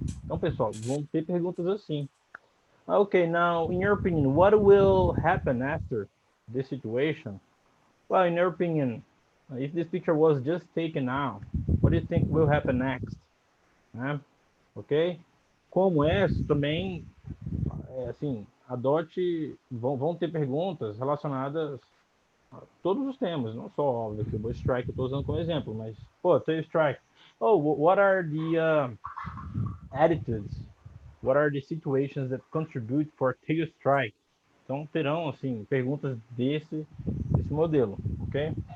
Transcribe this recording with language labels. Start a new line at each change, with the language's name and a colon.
Portuguese: Então, pessoal, vão ter perguntas assim.
English: Okay, now, in your opinion, what will happen after this situation? Well, in your opinion, if this picture was just taken now, what do you think will happen next? Ok?
Portuguese: Como essa também, assim, adote, vão ter perguntas relacionadas a todos os temas, não só, óbvio, que o Bush Strike eu estou usando como exemplo, mas, pô, tail strike.
English: Oh, what are the attitudes? What are the situations that contribute for tail strike?
Portuguese: Então, terão, assim, perguntas desse modelo, ok?